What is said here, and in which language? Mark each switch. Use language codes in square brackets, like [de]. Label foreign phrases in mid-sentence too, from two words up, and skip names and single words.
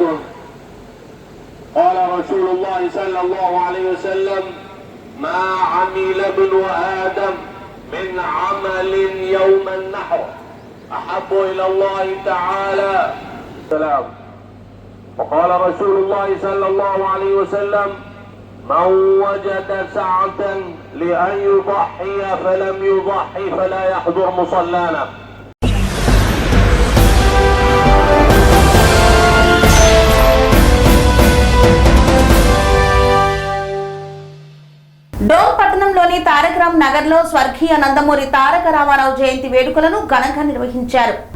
[ar] قال رسول الله صلى الله عليه وسلم ما عمل ابن آدم من عمل يوم النحر أحب إلى الله تعالى السلام. وقال رسول الله صلى الله عليه وسلم من وجد سعة لأن يضحي فلم يضحي فلا يحضر مصلانا. [te] డోన్ పట్టణంలోని తారకరామ్ నగర్ లో స్వర్గీయ నందమూరి తారక రామారావు జయంతి వేడుకలను ఘనంగా నిర్వహించారు.